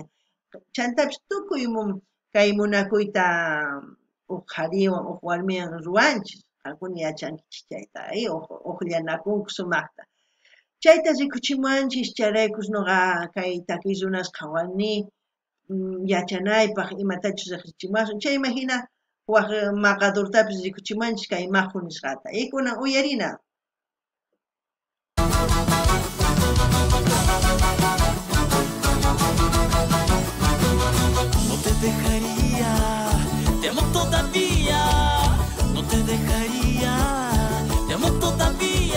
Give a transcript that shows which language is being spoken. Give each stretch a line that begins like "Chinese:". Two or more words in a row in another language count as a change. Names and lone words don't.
Quechua: Chantapis tukuy kay munakuyta uq qhariwan, uq warmiwan ruwanchis, qankuna yachankichis chayta, uqllanakunku sumaqta. Chayta rikuchimuwanchis, chayraykus noqa kay takiy runas qhawani yachanaypaq imatachus riqsichimuwasun, chayman hina waq maqadurtapis rikuchimuwanchis kay maqu nisqata. Kunan uyarina.
Spanish: No te dejaría, te amo todavía. No te dejaría, te amo todavía.